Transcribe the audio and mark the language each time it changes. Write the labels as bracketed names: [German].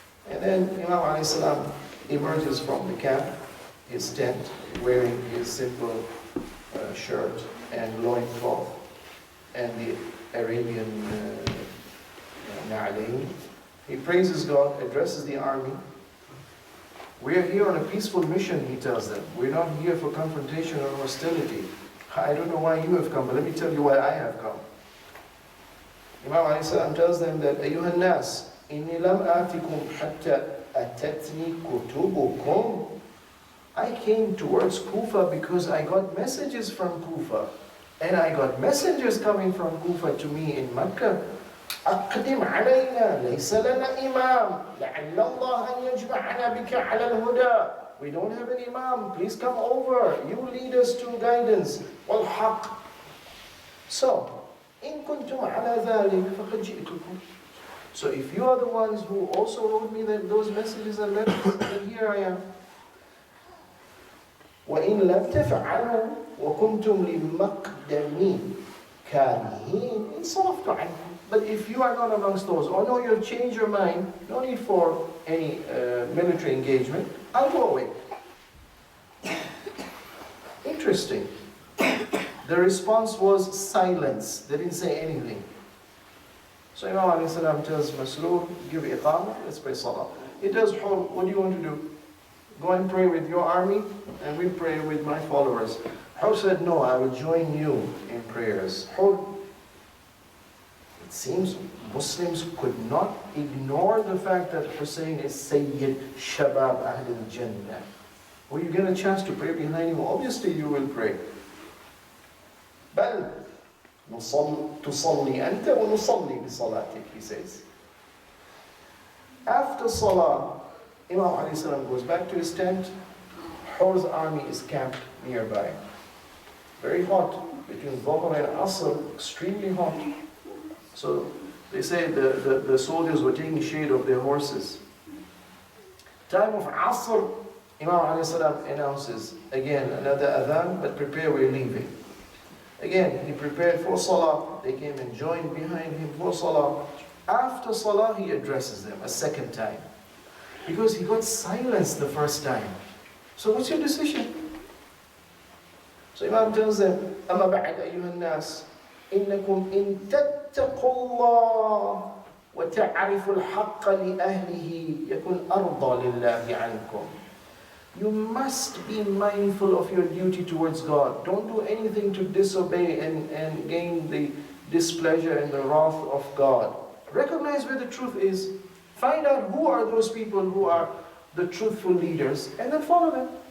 [English] And then Imam alayhi salam emerges from the camp, his tent, wearing his simple shirt and loincloth and the Arabian na'alayn. He praises God, addresses the army. We are here on a peaceful mission, he tells them. We're not here for confrontation or hostility. I don't know why you have come, but let me tell you why I have come. Imam alayhi salam tells them that, [Arabic] أيها الناس, إني لم آتكم حتى أتتني كتبكم. [English] I came towards Kufa because I got messages from Kufa. And I got messengers coming from Kufa to me in Mecca. [Arabic] أقدم علينا ليس لنا إمام لعل الله أن يجمعنا بك على الهدى. [English] We don't have an imam. Please come over. You lead us to guidance. [Arabic] والحق. So, إن كنتم على ذلك فقد جئتكم. [English] So if you are the ones who also wrote me those messages and letters, then here I am. [Arabic] وإن لم تفعلوا وكنتم لمقدمي كارهين انصرفت عنكم. [English] But if you are not amongst those, or no, you'll change your mind, no need for any military engagement, I'll go away. Interesting. The response was silence. They didn't say anything. So Imam alayhi salam tells Masroor, give iqamah, let's pray salah. He tells Horr, what do you want to do? Go and pray with your army, and we pray with my followers. Horr said, no, I will join you in prayers. Horr, it seems Muslims could not ignore the fact that Hussein is Sayyid Shabab Ahl al-Jannah. When you get a chance to pray behind him, obviously you will pray. [Arabic] بل تصلي أنت ونصلي بصلاتك, [English] he says. After Salah, Imam alayhi salam goes back to his tent. Horr's army is camped nearby. Very hot, between Dhuhr and Asr, extremely hot. So they say the soldiers were taking shade of their horses. Time of Asr, Imam alayhi salam announces, again, another adhan, but prepare, we're leaving. Again, he prepared for Salah. They came and joined behind him for Salah. After Salah, he addresses them a second time. Because he got silenced the first time. So what's your decision? So Imam tells them, [Arabic] أَمَا بَعْدَ أَيُّهَا النَّاسِ إِنَّكُمْ إِن تَتَّقُوا اللَّهَ وَتَعْرِفُوا الْحَقَّ لِأَهْلِهِ يَكُنْ أَرْضَى لِلَّهِ عَنْكُمْ. [English] You must be mindful of your duty towards God. Don't do anything to disobey and gain the displeasure and the wrath of God. Recognize where the truth is. Find out who are those people who are the truthful leaders, and then follow them.